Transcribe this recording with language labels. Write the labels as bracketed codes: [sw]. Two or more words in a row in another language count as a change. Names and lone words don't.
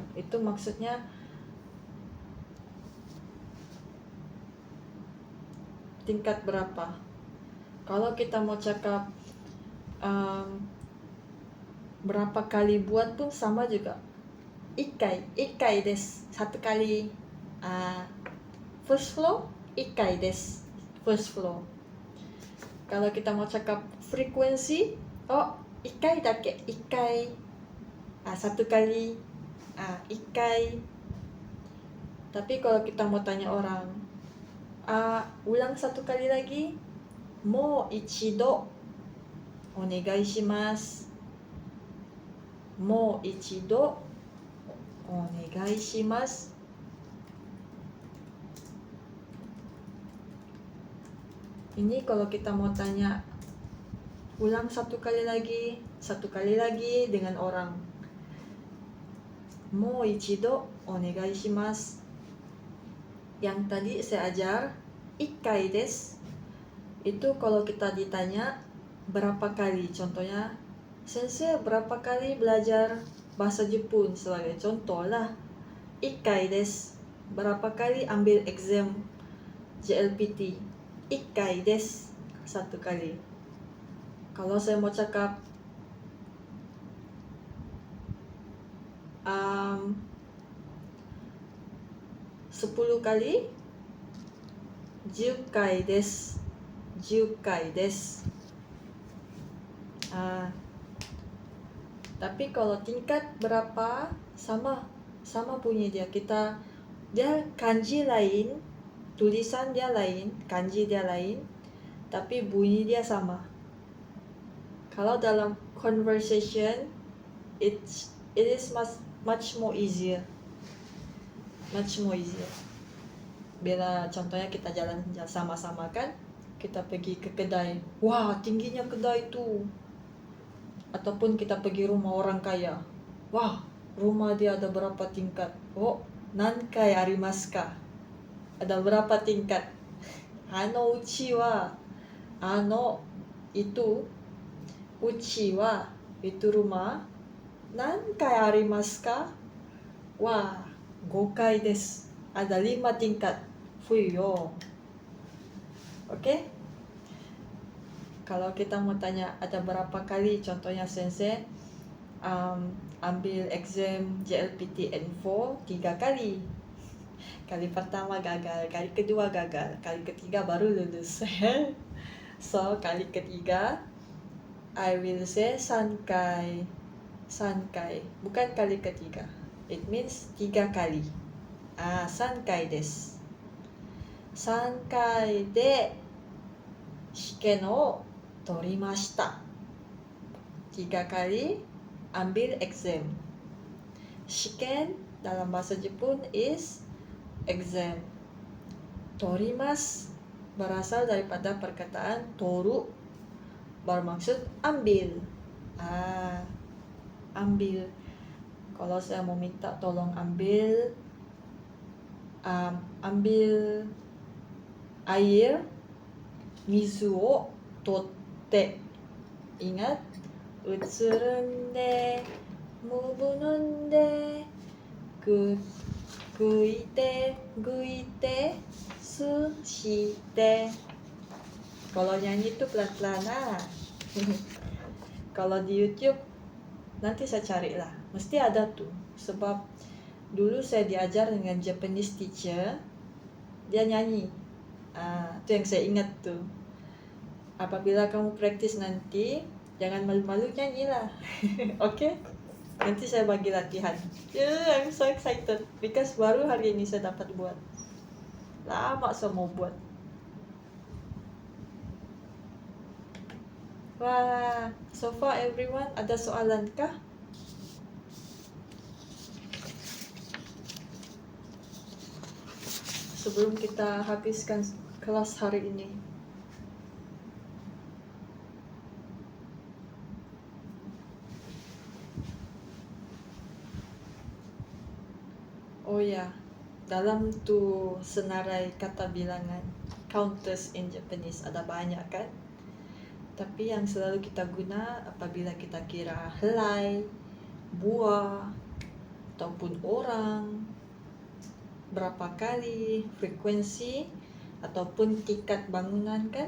[ms] Itu maksudnya tingkat berapa. Kalau kita mau cakap berapa kali buat pun sama juga. [ja] 一回です. 1 kali. [en] First floor, [ja] 一階です. [en] First floor. [ms] Kalau kita mau cakap frekuensi, [ja] 一回だけ. Ikai. 1 kali. Ikai. [ms] Tapi kalau kita mau tanya orang, ulang 1 kali lagi. [ja] もう一度お願いします. もう一度お願いします. [ms] Ini kalau kita mau tanya ulang 1 kali lagi, 1 kali lagi dengan orang. [ja] もう一度お願いします. [ms] Yang tadi saya ajar [ja] 一回です. [ms] Itu kalau kita ditanya berapa kali. Contohnya, sensei berapa kali belajar bahasa Jepun, sebagai contoh lah. [ja] 一回です. [ms] Berapa kali ambil exam JLPT? [ja] 一回です. [ms] 1 kali. Kalau saya mau cakap 10 kali, [ja] 10 回です。10回です。 [ms] Tapi kalau tingkat berapa, sama bunyi dia. Dia kanji lain, tulisan dia lain, kanji dia lain, tapi bunyi dia sama. Kalau dalam [en] conversation, it is much more easier. Much more easier. [ms] Bila contohnya kita jalan sama-sama kan, kita pergi ke kedai, wah tingginya kedai tu. Ataupun kita pergi rumah orang kaya, wah rumah dia ada berapa tingkat. [ja] 何階ありますか? [ms] Ada berapa tingkat? [ja] うちは, [ms] itu, [ja] うちは, [ms] itu rumah. [ja] 何階ありますか? [ms] Wah, [ja] 5 階です。 [ms] Ada 5 tingkat. Fuyo. Oke? Kalau kita mau tanya ada berapa kali, contohnya sensei ambil exam JLPT N4 3 kali. Kali pertama gagal, kali kedua gagal, kali ketiga baru lulus. So, kali ketiga [en] I will say [ms] 3 kali. 3 kali, bukan kali ketiga. [en] It means 3 kali. [ja] 3 kali desu. 3回で試験を取りました。 [ms] 3 kali ambil exam. Shiken dalam bahasa Jepun [en] is exam. [ms] Torimasu berasal daripada perkataan toru, bermaksud ambil. Ambil. Kalau saya mau minta tolong ambil air, [ja] 水を取って. [ms] Ingat, [ja] うつるんで、むぶぬんで、ぐいて、すして. [ms] Kalau nyanyi itu pelan-pelan lah. Kalau di YouTube nanti saya carilah, mesti ada tuh. Sebab dulu saya diajar dengan Japanese teacher, dia nyanyi. Itu yang saya ingat tuh. Apabila kamu praktis nanti, jangan malu-malu nyanyilah. Oke? Nanti saya bagi latihan. [en] I'm so excited because [ms] baru hari ini saya dapat buat. Lama saya mau buat. Wah, [en] so far everyone [ms] ada soalan kah? Sebelum kita habiskan kelas hari ini. Oh ya, dalam tu senarai kata bilangan, [en] counters in Japanese [ms] ada banyak kan? Tapi yang selalu kita guna apabila kita kira helai, buah, ataupun orang, berapa kali, frekuensi, ataupun tingkat bangunan kan?